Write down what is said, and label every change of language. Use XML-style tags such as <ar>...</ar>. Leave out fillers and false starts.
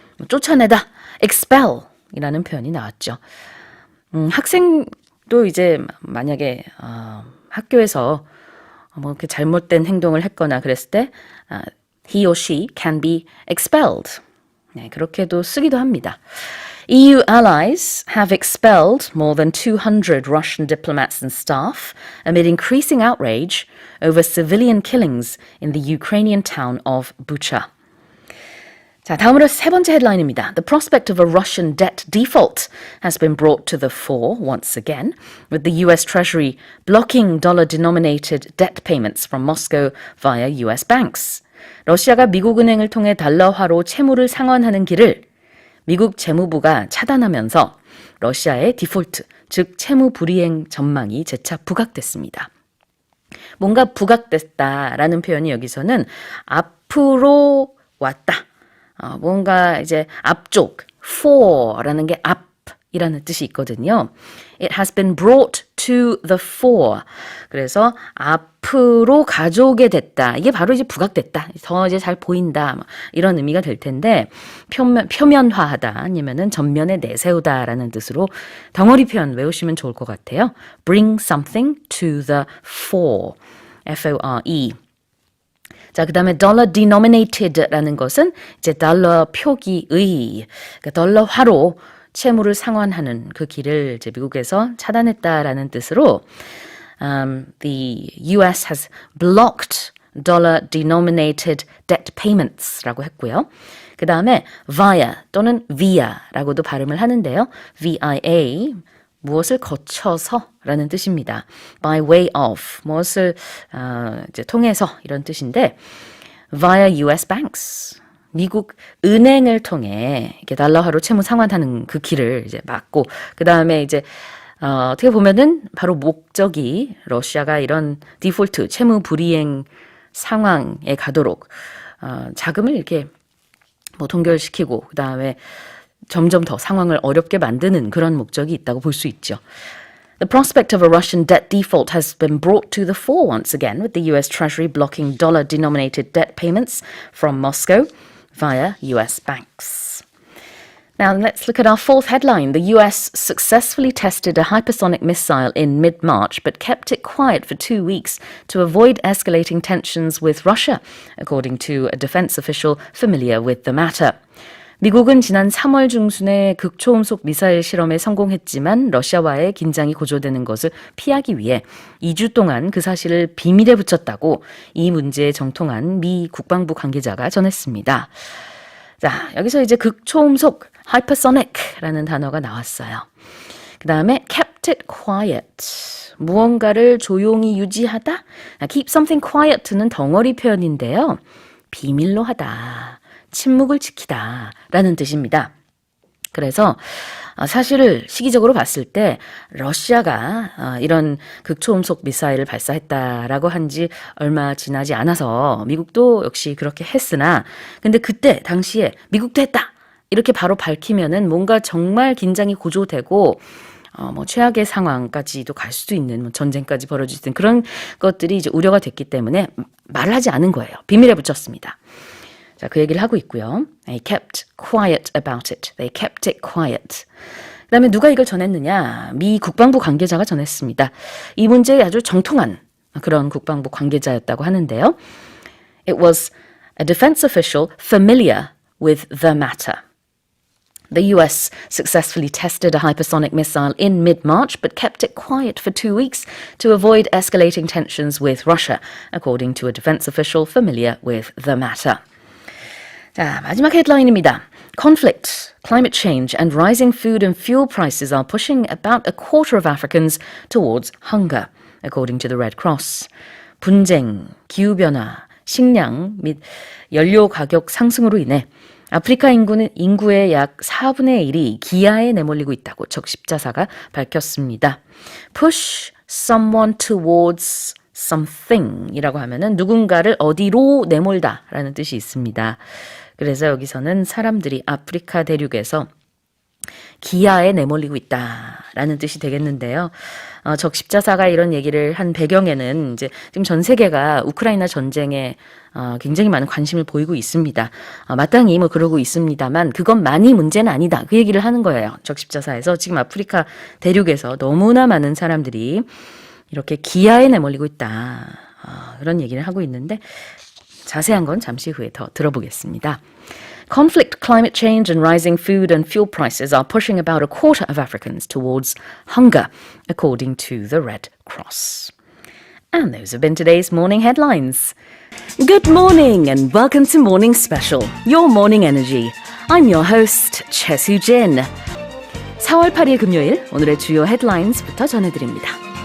<ko>쫓아내다, expel 이라는 표현이 나왔죠. 학생도 이제 만약에 학교에서 뭐 이렇게 잘못된 행동을 했거나 그랬을 때</ko> <en>he or she can be expelled.</en> <ko>네, 그렇게도 쓰기도 합니다.</ko> <en>EU allies have expelled more than 200 Russian diplomats and staff amid increasing outrage over civilian killings in the Ukrainian town of Bucha.</en> <ko>자, 다음으로 세 번째 헤드라인입니다.</ko> <en>The prospect of a Russian debt default has been brought to the fore once again, with the US Treasury blocking dollar-denominated debt payments from Moscow via US banks.</en> <ko>러시아가 미국 은행을 통해 달러화로 채무를 상환하는 길을 미국 재무부가 차단하면서 러시아의 디폴트, 즉 채무 불이행 전망이 재차 부각됐습니다. 뭔가 부각됐다라는 표현이 여기서는 앞으로 왔다. 뭔가 이제 앞쪽, for라는 게 앞이라는 뜻이 있거든요.</ko> <en>It has been brought to the fore.</en> <ko>그래서 앞으로 가져오게 됐다. 이게 바로 이제 부각됐다. 더 이제 잘 보인다. 이런 의미가 될 텐데 표면화하다 아니면은 전면에 내세우다라는 뜻으로 덩어리 표현 외우시면 좋을 것 같아요.</ko> <en>Bring something to the fore. F-O-R-E.</en> <ko>자, 그 다음에 dollar denominated라는 것은 이제 달러 표기의, 그러니까 달러화로 채무를 상환하는 그 길을 이제 미국에서 차단했다라는 뜻으로</ko> <en>the US has blocked dollar denominated debt payments</en> <ko>라고 했고요. 그 다음에 via 또는 via라고도 발음을 하는데요. via 무엇을 거쳐서라는 뜻입니다. by way of 무엇을 이제 통해서 이런 뜻인데</ko> <en>via US banks</en> <ko>미국 은행을 통해 이렇게 달러화로 채무 상환하는 그 길을 이제 막고 그 다음에 이제 어떻게 보면은 바로 목적이 러시아가 이런 디폴트 채무 불이행 상황에 가도록 자금을 이렇게 뭐 동결시키고 그 다음에 점점 더 상황을 어렵게 만드는 그런 목적이 있다고 볼 수 있죠.</ko> <en>The prospect of a Russian debt default has been brought to the fore once again, with the US Treasury blocking dollar-denominated debt payments from Moscow via US banks. Now let's look at our fourth headline. The US successfully tested a hypersonic missile in mid-March, but kept it quiet for 2 weeks to avoid escalating tensions with Russia, according to a defense official familiar with the matter.</en> <ko>미국은 지난 3월 중순에 극초음속 미사일 실험에 성공했지만 러시아와의 긴장이 고조되는 것을 피하기 위해 2주 동안 그 사실을 비밀에 붙였다고 이 문제에 정통한 미 국방부 관계자가 전했습니다. 자, 여기서 이제 극초음속 hypersonic라는 단어가 나왔어요. 그 다음에</ko> <en>kept it quiet.</en> <ko>무언가를 조용히 유지하다.</ko> <en>keep something quiet는</en> <ko>덩어리 표현인데요. 비밀로 하다. 침묵을 지키다 라는 뜻입니다. 그래서 사실을 시기적으로 봤을 때 러시아가 이런 극초음속 미사일을 발사했다라고 한 지 얼마 지나지 않아서 미국도 역시 그렇게 했으나 근데 그때 당시에 미국도 했다 이렇게 바로 밝히면은 뭔가 정말 긴장이 고조되고 뭐 최악의 상황까지도 갈 수도 있는 뭐 전쟁까지 벌어질 수 있는 그런 것들이 이제 우려가 됐기 때문에 말을 하지 않은 거예요. 비밀에 붙였습니다. 자, 그 얘기를 하고 있고요.</ko> <en>They kept quiet about it. They kept it quiet.</en> <ko>그 다음에 누가 이걸 전했느냐? 미 국방부 관계자가 전했습니다. 이 문제에 아주 정통한 그런 국방부 관계자였다고 하는데요.</ko> <en>It was a defense official familiar with the matter. The US successfully tested a hypersonic missile in mid-March but kept it quiet for 2 weeks to avoid escalating tensions with Russia, according to a defense official familiar with the matter.</en> <ko>자, 마지막 헤드라인입니다.</ko> <en>Conflict, climate change and rising food and fuel prices are pushing about a quarter of Africans towards hunger, according to the Red Cross.</en> <ko>분쟁, 기후변화, 식량 및 연료 가격 상승으로 인해 아프리카 인구의 약 4분의 1이 기아에 내몰리고 있다고 적십자사가 밝혔습니다.</ko> <en>Push someone towards something</en> <ko>이라고 하면은 누군가를 어디로 내몰다 라는 뜻이 있습니다. 그래서 여기서는 사람들이 아프리카 대륙에서 기아에 내몰리고 있다라는 뜻이 되겠는데요. 적십자사가 이런 얘기를 한 배경에는 이제 지금 전 세계가 우크라이나 전쟁에 굉장히 많은 관심을 보이고 있습니다. 마땅히 뭐 그러고 있습니다만 그것만이 문제는 아니다. 그 얘기를 하는 거예요. 적십자사에서 지금 아프리카 대륙에서 너무나 많은 사람들이 이렇게 기아에 내몰리고 있다. 그런 얘기를 하고 있는데 자세한 건 잠시 후에 더 들어보겠습니다.</ko> <en>Conflict, climate change and rising food and fuel prices are pushing about a quarter of Africans towards hunger, according to the Red Cross. And those have been today's morning headlines. Good morning and welcome to Morning Special, your morning energy. I'm your host, Choi Soo-jin.</en> <ko>4월 8일 금요일, 오늘의 주요 헤드라인스부터 전해드립니다.</ko>